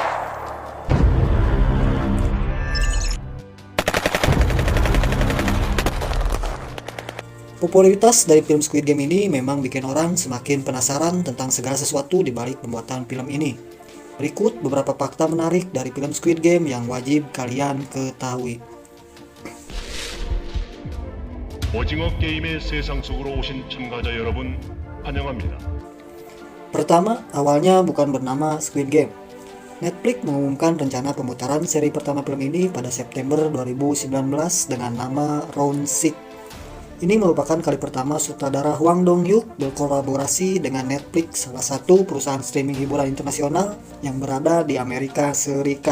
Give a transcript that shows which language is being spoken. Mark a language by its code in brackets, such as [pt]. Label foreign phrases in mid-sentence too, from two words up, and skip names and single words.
[id] Popularitas dari film Squid Game ini memang bikin orang semakin penasaran tentang segala sesuatu di balik pembuatan film ini. Berikut beberapa fakta menarik dari film Squid Game yang wajib kalian ketahui. [ko] 오징어 게임의 세상 속으로 오신 참가자 여러분, 환영합니다. [id] Pertama, awalnya bukan bernama Squid Game. Netflix mengumumkan rencana pemutaran seri pertama film ini pada September 2019 dengan nama Round 6. Ini merupakan kali pertama sutradara Hwang Dong-hyuk berkolaborasi dengan Netflix, salah satu perusahaan streaming hiburan internasional yang berada di Amerika Serikat.